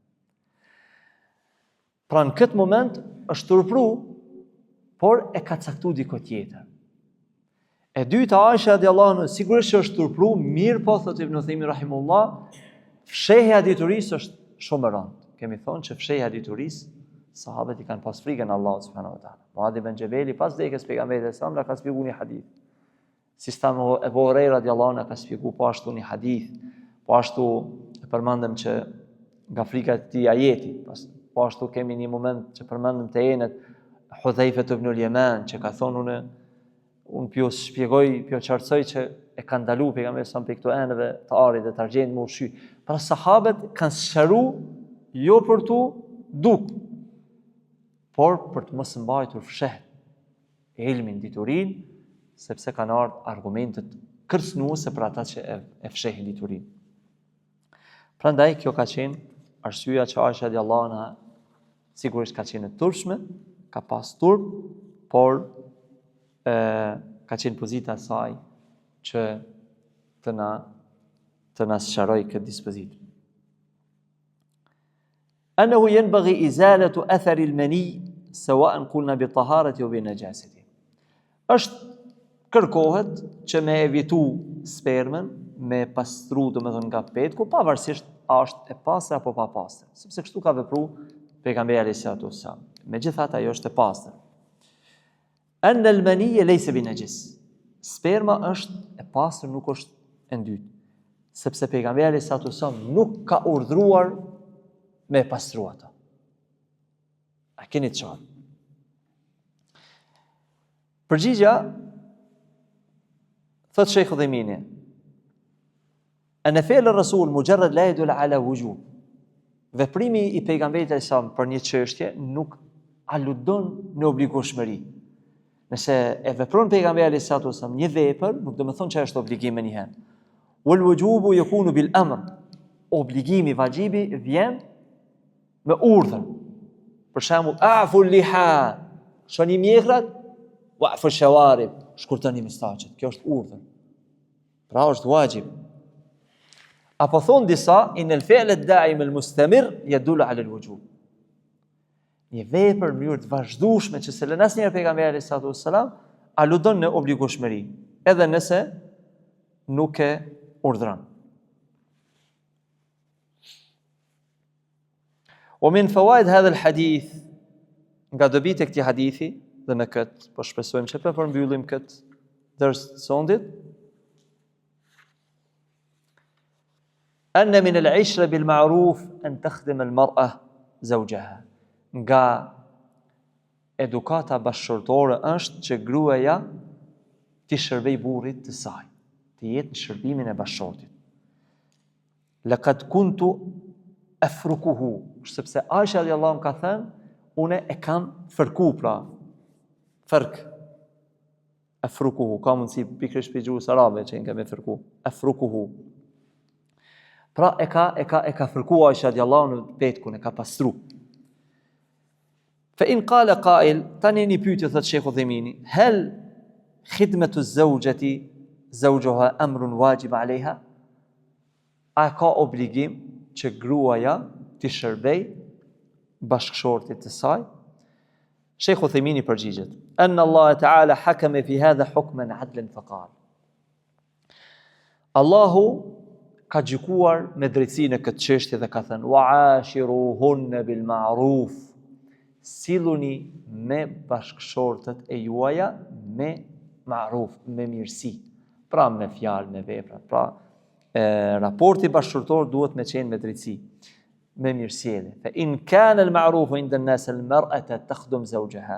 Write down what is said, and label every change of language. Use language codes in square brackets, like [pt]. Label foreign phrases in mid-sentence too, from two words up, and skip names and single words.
[sq] Pra në këtë moment është turpru, por e ka caktuar diku tjetër. E dyta, Aisha [ar] رضي الله عنها [sq] sigurisht është turpru, mirë po thot Ibn Uthaymin rahimullah, fshehja e diturisë është shumë e rëndë. Kemi thonë që fshehja e diturisë, sahabët i kanë pas frikën Allahut [ar] سبحانه وتعالى. [sq] Muadh ibn Jabali pas vdekjes pejgamberit [ar] صلى الله عليه وسلم [sq] ka shpjeguar një hadith. Sistemi Abu Huraira [ar] رضي الله عنه [sq] ka shpjeguar po ashtu një hadith. Po ashtu e përmendëm që nga frika e këtij ajeti, po ashtu kemi një moment që përmendëm te enet Hudhaifa ibn al-Yaman që ka thonë unë pjo shpjegoj, pjo qartësoj që e kanë ndalu pejgamberi sa për këto enëve të arit dhe të argjenë më ushqy. Pra sahabët kanë sqaru jo për tu duk, por për të mos mbajtur fsheht ilmin, diturin, sepse kanë ardhur argumentet kërcënuese për ata që e fshehin diturin. Prandaj kjo ka qenë arsyeja që Aisha [ar] رضي الله عنها [sq] sigurisht ka qenë e turpshme, ka pas turp, por ka qenë pozita e saj që të na sqaroj këtë dispozit. [ar] أنه ينبغي إزالة أثر المني سواء قلنا بطهارته أو بنجاسته. [sq] Është kërkohet që me evitu spermën, me pastru domethënë nga petku, pavarësisht a është e pastër apo pa pastër, sepse kështu ka vepruar pejgamberi [ar] عليه الصلاة والسلام. [sq] Megjithatë ajo është e pastër. [ar] أن المني ليس بنجس. [sq] Sperma është e pastër, nuk është e ndytë, sepse pejgamberi [ar] عليه الصلاة والسلام [sq] nuk ka urdhëruar me pastru ata. A keni të qartë? Përgjigja, thot Sheikh Udhaymini, [ar] أن فعل الرسول مجرد لا يدل على الوجوب. [sq] Veprimi i pejgamberit [ar] عليه السلام [sq] për një çështje nuk aludon në obligueshmëri. Nëse e vepron pejgamberi [ar] عليه السلام [sq] një vepër, nuk do të thonë që është obligim më njëherë. [ar] والوجوب يكون بالأمر. [sq] Obligimi, vajibi vjen me urdhër. Për shembull, [ar] أعفوا اللحى, [sq] shoni mjekrat, [ar] وأحفوا الشوارب, [sq] shkurtoni mustaqet. Kjo është urdhër. Pra është vajib. Apo thonë disa, [ar] إن الفعل الدائم المستمر يدل على الوجوب. [sq] Një vepër mënyrë të vazhdueshme që se lën asnjëherë pejgamberi [ar] صلى الله عليه وسلم [sq] aludon në obligueshmëri, edhe nëse nuk e urdhron. [ar] ومن فوائد هذا الحديث [sq] nga dobit e këtij hadithi dhe me këtë po shpresojmë që për mbyllim këtë ders të sondit [ar] أن من العشرة بالمعروف أن تخدم المرأة زوجها. [sq] Nga edukata bashkëshortore është që gruaja t'i shërbej burrit të saj, të jetë në shërbimin e bashkëshortit. [ar] لقد كنت أفركه, [sq] sepse Aisha [ar] رضي الله عنها [sq] ka thënë, unë e kam fërku, pra fërk. Afrukuhu, ka mundsi pikërisht për gjuhës arabe që nga me fërku. Afrukuhu. Pra e ka fërku Aisha [ar] رضي الله عنها [sq] në petkun, e ka pastru. [ar] فإن قال قائل [sq] tani një pyetje thot Sheikh Udhaymini, [ar] هل خدمة الزوجة زوجها أمر واجب عليها؟ [sq] A ka obligim që gruaja t'i shërbej bashkëshortit të saj? Sheikh Udhaymini përgjigjet: [ar] أن الله تعالى حكم في هذا حكما عدلا فقال. [sq] Allahu ka gjykuar me drejtësi në këtë çështje dhe ka thënë: [ar] وعاشروهن بالمعروف. [sq] Silluni me bashkëshortët e juaja me ma'ruf, me mirësi, pra me fjalë, me vepra. Pra raporti bashkëshortor duhet me qenë me drejtësi, me mirësjellje. [ar] فإن كان المعروف عند الناس المرأة تخدم زوجها.